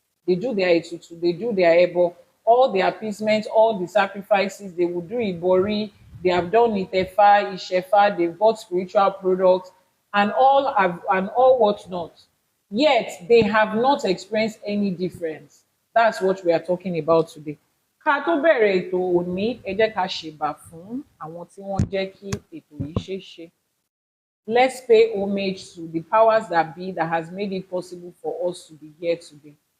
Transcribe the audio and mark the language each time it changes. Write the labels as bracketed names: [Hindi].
[English] They do their ètùtù, they do their EBO, all the appeasements, all the sacrifices, they will do Ibori, they have done Itefa, Ishefa, they've bought spiritual products, and all whatnot. Yet they have not experienced any difference. That's what we are talking about today. [Yoruba] Ká tó bẹ̀rẹ̀ ètò òní, ẹ jẹ́ ká ṣèbà fún àwọn tí wọ́n jẹ́ kí ètò yìí ṣeé ṣe. [English] Let's pay homage to the powers that be that has made it possible for us to be here today.